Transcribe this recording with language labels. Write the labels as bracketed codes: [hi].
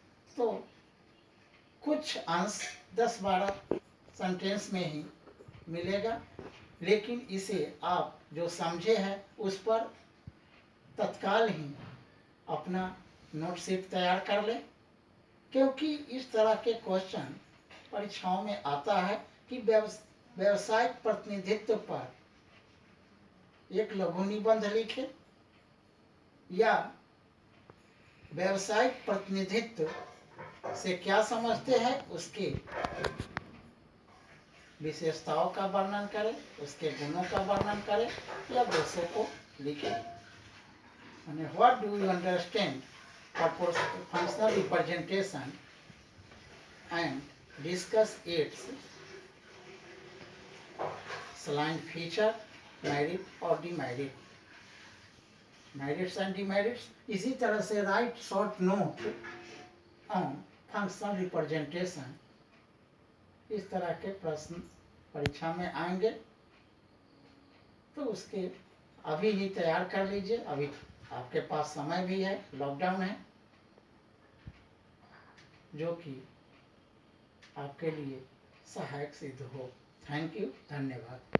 [hi] तो कुछ अंश 10-12 सेंटेंस में ही मिलेगा, लेकिन इसे आप जो समझे हैं उस पर तत्काल ही अपना नोट शीट तैयार कर लें, क्योंकि इस तरह के क्वेश्चन परीक्षाओं में आता है कि व्यवसायिक प्रतिनिधित्व पर एक लघु निबंध लिखे या व्यवसायिक प्रतिनिधित्व से क्या समझते हैं उसके विशेषताओं का वर्णन करें, उसके गुणों का वर्णन करें या दोषों को लिखें। [en] What do you understand functional representation and discuss its salient feature, merit or demerit, merits and demerits। [hi] इसी तरह से [en] write short note on functional representation, [hi] इस तरह के प्रश्न परीक्षा में आएंगे, तो उसके अभी ही तैयार कर लीजिए। अभी आपके पास समय भी है, लॉकडाउन है, जो कि आपके लिए सहायक सिद्ध हो। [en] thank you, [hi] धन्यवाद।